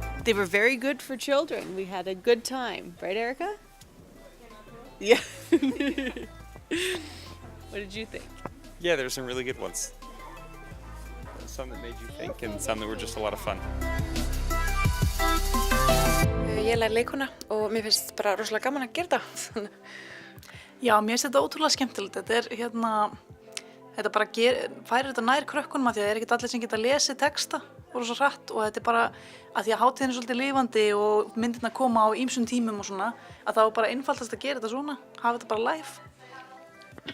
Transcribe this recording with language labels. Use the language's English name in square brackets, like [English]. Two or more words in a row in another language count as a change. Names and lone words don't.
[English] they were very good for children. We had a good time. Right, Erica? Yeah. What did you think? Yeah, there's some really good ones. Some that made you think and some that were just a lot of fun. [Icelandic] Ég læri leikona og mér finnst bara rosalega gaman að gera þetta. Já, mér finnst þetta ótrúlega skemmtilegt. Þetta bara færir þetta nær krökkunum af því að það ekkert allir sem geta lesið texta og rosa hratt og þetta bara að því að hátíðin svolítið lifandi og myndirnar koma á ýmsum tímum og svona að þá bara einfaldast að gera þetta svona, hafa þetta bara live.